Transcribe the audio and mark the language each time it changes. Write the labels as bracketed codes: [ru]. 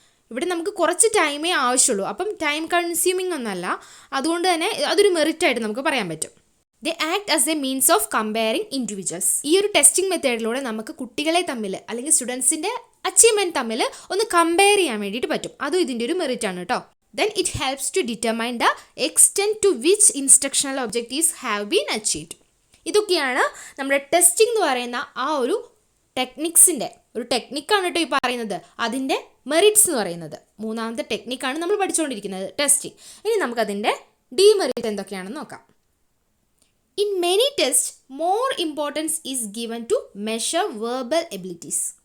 [ml] ഇവിടെ നമുക്ക് കുറച്ച് ടൈമേ ആവശ്യമുള്ളൂ, അപ്പം ടൈം കൺസ്യൂമിങ് ഒന്നല്ല, അതുകൊണ്ട് തന്നെ അതൊരു മെറിറ്റായിട്ട് നമുക്ക് പറയാൻ പറ്റും. [en] They act as a means of comparing individuals. [ml] ഈ ഒരു ടെസ്റ്റിംഗ് മെത്തേഡിലൂടെ നമുക്ക് കുട്ടികളെ തമ്മിൽ അല്ലെങ്കിൽ സ്റ്റുഡൻസിൻ്റെ അച്ചീവ്മെൻറ്റ് തമ്മിൽ ഒന്ന് കമ്പയർ ചെയ്യാൻ വേണ്ടിയിട്ട് പറ്റും. അതും ഇതിൻ്റെ ഒരു മെറിറ്റാണ് കേട്ടോ. [en] Then it helps to determine the extent to which instructional objectives have been achieved. [ml] ഇതൊക്കെയാണ് നമ്മുടെ ടെസ്റ്റിംഗ് എന്ന് പറയുന്ന ആ ഒരു ടെക്നിക്സിൻ്റെ ഒരു ടെക്നിക്കാണ് കേട്ടോ ഈ പറയുന്നത്. അതിൻ്റെ മെറിറ്റ്സ് എന്ന് പറയുന്നത് മൂന്നാമത്തെ ടെക്നിക്കാണ് നമ്മൾ പഠിച്ചുകൊണ്ടിരിക്കുന്നത് ടെസ്റ്റിംഗ്. ഇനി നമുക്കതിൻ്റെ ഡിമെറിറ്റ് എന്തൊക്കെയാണെന്ന് നോക്കാം. [en] In many test more importance is given to measure verbal abilities.